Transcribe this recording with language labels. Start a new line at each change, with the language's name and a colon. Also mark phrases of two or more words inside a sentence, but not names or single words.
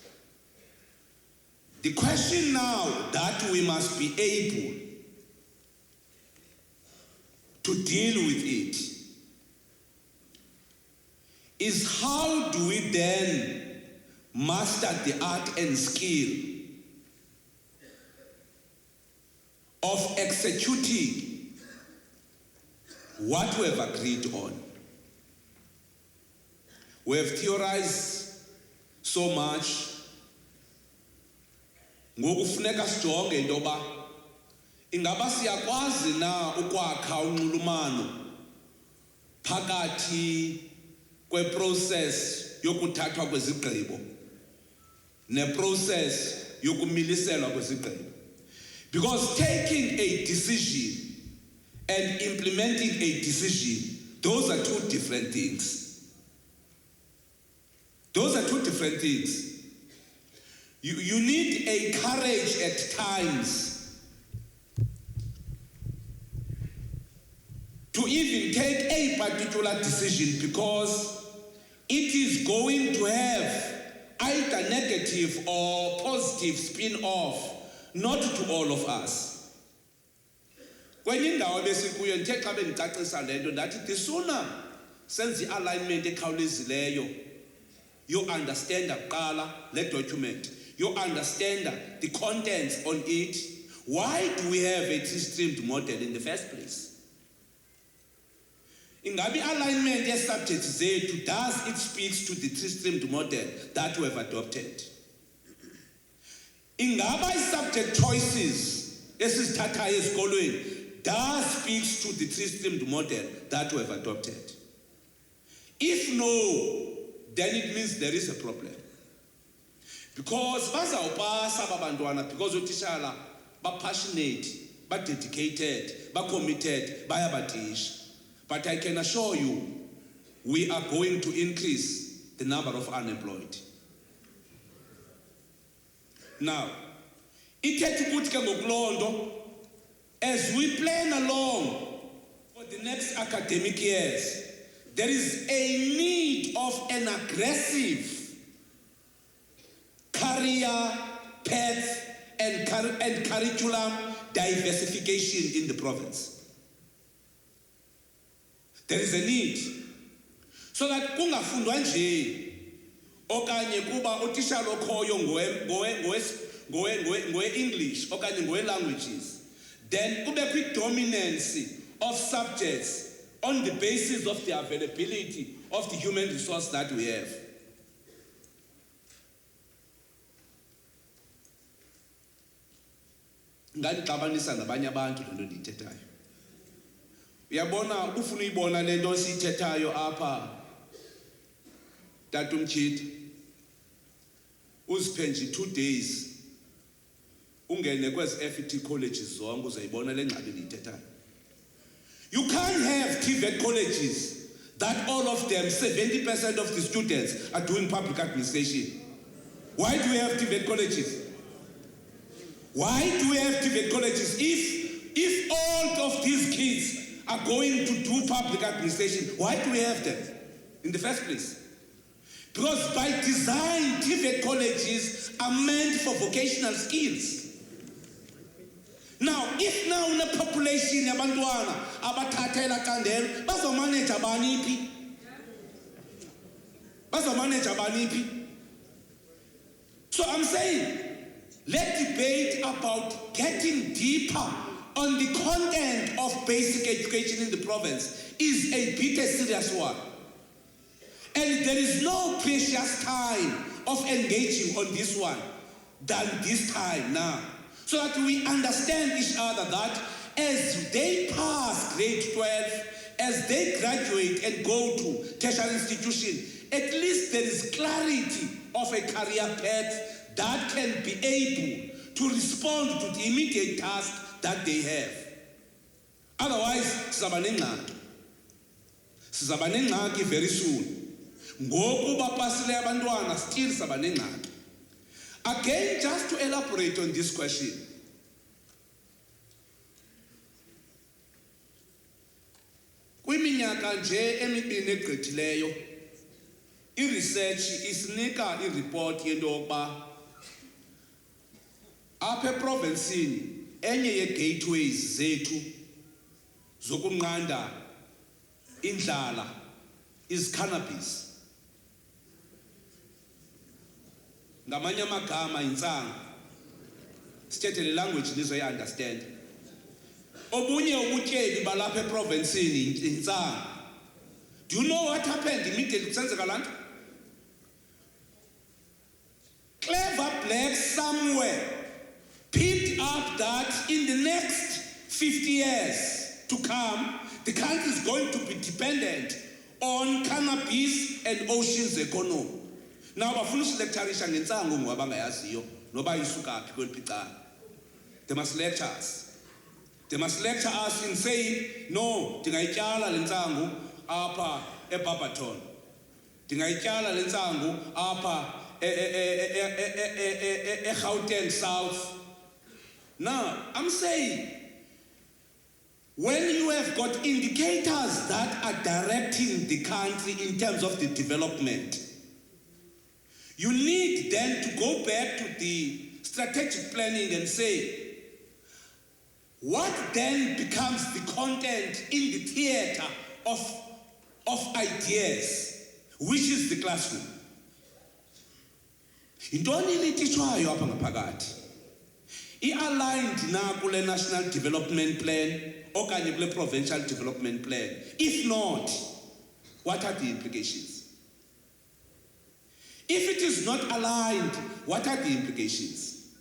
English: the question now that we must be able to deal with it is how do we then master the art and skill of executing what we have agreed on. We have theorized so much.
Xhosa: Ngokufuneka sijonge into yoba ingaba siyakwazi na ukwakha unxulumano phakathi kweprocess yokuthathwa kwezigqibo neprocess yokumiliselwa kwezigqibo.
English: Because taking a decision and implementing a decision, those are two different things. Those are two different things. You need a courage at times to even take a particular decision because it is going to have either negative or positive spin-off, not to all of us.
Xhosa: Kwenye indawo besikuyo ndithe xa bendicacisa le nto ndathi
English: the sooner
Xhosa: senze i-alignment ekhawulezileyo,
English: you understand
Xhosa: kuqala le document,
English: you understand the contents on it. Why do we have a three-streamed model in the first place?
Xhosa: Ingabi alignment ye-subject zethu,
English: does it speaks to the three-streamed model that we have adopted?
Xhosa: Ingaba i-subject choices esizithathayo ezikolweni
English: does speaks to the three-streamed model that we have adopted? If no, then it means there is a problem.
Xhosa: Because bazawupasa abantwana because utitshala ba-passionate, ba-dedicated, ba-committed, bayabatisha.
English: But I can assure you, we are going to increase the number of unemployed. Now,
Xhosa: ithetha ukuthi ke ngokuloo nto,
English: as we plan along for the next academic years, there is a need of an aggressive career path and curriculum diversification in the province. There is a need so that
Xhosa: kungafundwa nje okanye kuba utitshala okhoyo ngowe-English okanye ngowe-languages,
English: then
Xhosa: kubekho i-dominance
English: of subjects on the basis of the availability of the human resource that we have.
Xhosa: Ngandixabanisa nabanye abantu le nto ndiyithethayo. Uyabona, ufuna uyibona le nto siyithethayo apha, tatumtshiti, uziphe nje 2 days ungene kwezi FET colleges zonke uzayibona le ngxaki ndiyithethayo.
English: You can't have TVET colleges that all of them, 70% of the students are doing public administration. Why do we have TVET colleges? Why do we have TVET colleges if all of these kids are going to do public administration? Why do we have them in the first place? Because by design, TVET colleges are meant for vocational skills. Now, if now in a population
Xhosa: yabantwana abathathela candelo bazomanage abaniphi.
English: So I'm saying, let's debate about getting deeper on the content of basic education in the province is a bit a serious one. And there is no precious time of engaging on this one than this time now. So that we understand each other that as they pass grade 12, as they graduate and go to tertiary institution, at least there is clarity of a career path that can be able to respond to the immediate task that they have. Otherwise,
Xhosa: sizaba nengxaki
English: very soon.
Xhosa: Ngoku bapasile abantwana still sizaba nengxaki.
English: Again, just to elaborate on this question,
Xhosa: kwiminyaka nje emibini egqithileyo, i-research isinika i-report yento yokuba apha eprovinsini enye ye-gateways zethu zokunqanda indlala
English: is cannabis.
Xhosa: Ngamanye amagama intsangu. Sithethe le language nizoyi-understand. Obunye ubutyebi balapha eprovinsini intsangu.
English: Do you know what happened immediately
Xhosa: kusenzeka laa nto?
English: Clever blacks somewhere picked up that in the next 50 years to come, the country is going to be dependent on cannabis and oceans economy. Now,
Xhosa: bafuna usilecturisha ngentsangu ngobangayaziyo noba isuka phi kweliphicana.
English: They must lecture us. They must lecture us in saying, no,
Xhosa: ndingayityala le ntsangu apha eBarberton. Ndingayityala le ntsangu apha eGauteng South.
English: Now, I'm saying, when you have got indicators that are directing the country in terms of the development, you need then to go back to the strategic planning and say, what then becomes the content in the theater of ideas, which is the classroom?
Xhosa: Intoni litishwayo apha ngaphakathi? I-aligned na kule
English: national development plan
Xhosa: okanye kule
English: provincial development plan. If not, what are the implications? If it is not aligned, what are the implications?